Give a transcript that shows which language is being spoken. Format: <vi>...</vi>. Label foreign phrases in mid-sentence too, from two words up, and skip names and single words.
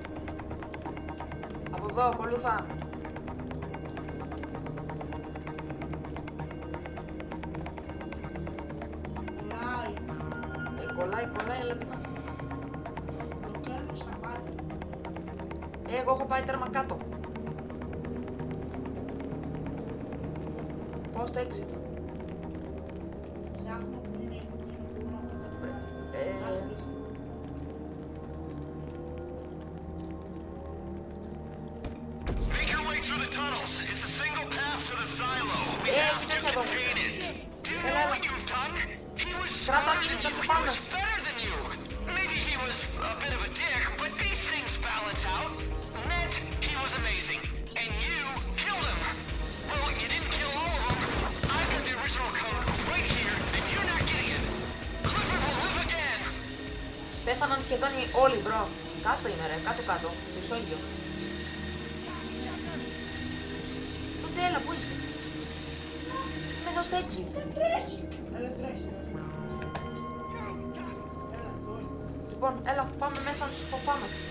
<el>Από εδώ, ακολούθα. Κολλάει, αλλά τι να... Το κάνω στα μάτια. Εγώ έχω πάει τέρμα κάτω. Πάω στο exit. Ψάχνω που είναι</el> <en>Make your way through the tunnels. It's a single path to the silo. We have to</en> <el>κοίταξε εδώ.</el> <en>contain it. Do you know</en> <el>Έλα.</el> <en>what you've done? He was</en> <el>Κράτα</el> <en>smarter</en> <el>μήνυμα</el> <en>than</en> <el>και</el> <en>you. He</en> <el>πάμε.</el> <en>was better than you. Maybe he was a bit of a dick, but these things balance out. Net, he was amazing. And you killed him. Well, you didn't kill all of them. I've got the original code right here, and you're not getting it. Clifford will live again.</en> <el>Πέθαναν σχεδόν όλοι, μπρο. Κάτω είναι ρε, κάτω, στο ισόγειο. Τότε έλα, πού είσαι. Είμαι εδώ στο exit. Έλα τρέχει. Λοιπόν, έλα, πάμε μέσα να τους φοβάμαι.</el>